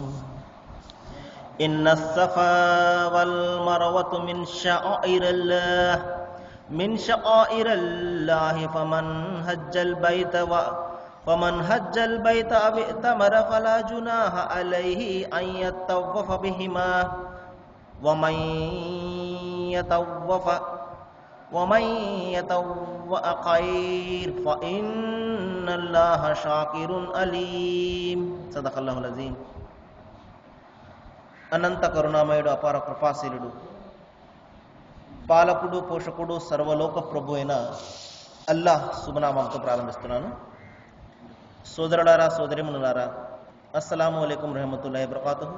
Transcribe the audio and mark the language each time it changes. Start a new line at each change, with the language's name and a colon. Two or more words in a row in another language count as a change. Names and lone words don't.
Arabic: إن الصفا والمروة من شعائر الله فمن هج البيت أو ائتمر فلا جناح عليه أن يطوف بهما ومن يطوع خير فإن الله شاكر عليم. صدق الله العظيم.
Telugu: అనంత కరుణామయుడు, అపార కృపాశీలుడు, పాలకుడు, పోషకుడు, సర్వలోక ప్రభు అయిన అల్లాహ్ శుభనామంతో ప్రారంభిస్తున్నాను. సోదరులారా, సోదరిమణులారా,
Arabic: السلام عليكم رحمة الله وبركاته.